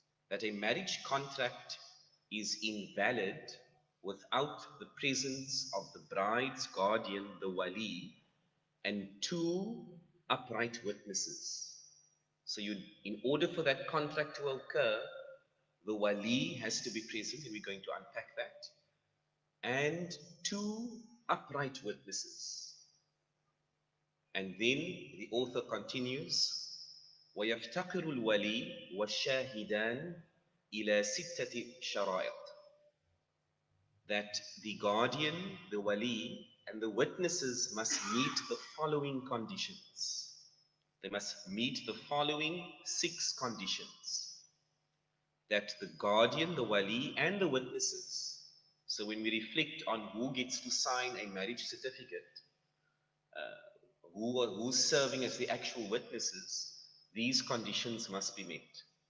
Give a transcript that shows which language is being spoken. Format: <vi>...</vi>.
<en>That a marriage contract is invalid without the presence of the bride's guardian, the wali, and two upright witnesses. So in order for that contract to occur, the wali has to be present, and we're going to unpack that, and two upright witnesses. And then the author continues,</en> <ar>وَيَفْتَقِرُ الْوَلِي وَالشَّاهِدَانِ إِلَى سِتَّةِ شَرَائِطٍ.</ar> <en>That the guardian, the wali, and the witnesses must meet the following conditions. They must meet the following 6 conditions. That the guardian, the wali, and the witnesses. So when we reflect on who gets to sign a marriage certificate, who's serving as the actual witnesses, these conditions must be met.</en>